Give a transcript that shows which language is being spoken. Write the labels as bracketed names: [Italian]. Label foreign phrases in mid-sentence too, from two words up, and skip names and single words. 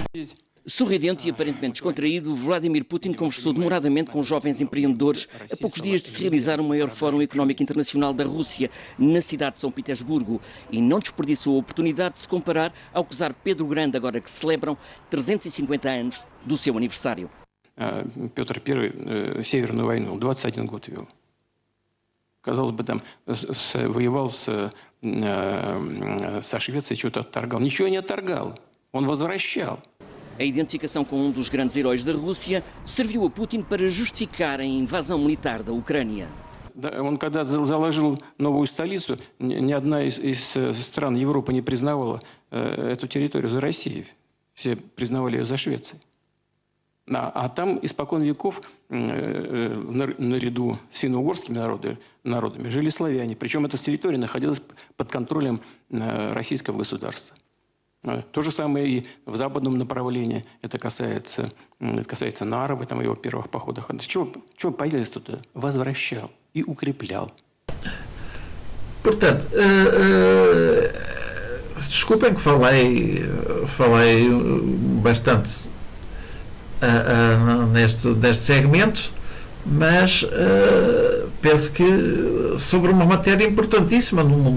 [Portuguese] Sorridente e aparentemente descontraído, Vladimir Putin conversou demoradamente com jovens empreendedores a poucos dias de se realizar o maior Fórum Económico Internacional da Rússia, na cidade de São Petersburgo, e não desperdiçou a oportunidade de se comparar ao czar Pedro Grande, agora que celebram 350 anos do seu aniversário. [Russian] Петр I Северную войну 21 год вел. Казалось бы, там воевал со Швецией, что-то отторгал. Ничего не отторгал. Он возвращал. [Portuguese] A identificação com um dos grandes heróis da Rússia serviu a Putin para justificar a invasão militar da Ucrânia. [Russian] Он когда заложил новую столицу, ни одна из стран Европы не признавала эту территорию за Россией. Все признавали ее за Швецией. А там испокон веков наряду с финно-угорскими народами жили славяне. Причем эта территория находилась под контролем российского государства. То же самое и в западном направлении. Это касается Нарвы, там, его первых походах. Чего появились тут? Возвращал и укреплял. [Portuguese] Portanto, desculpem que falei bastante neste segmento, mas penso que sobre uma matéria importantíssima no mundo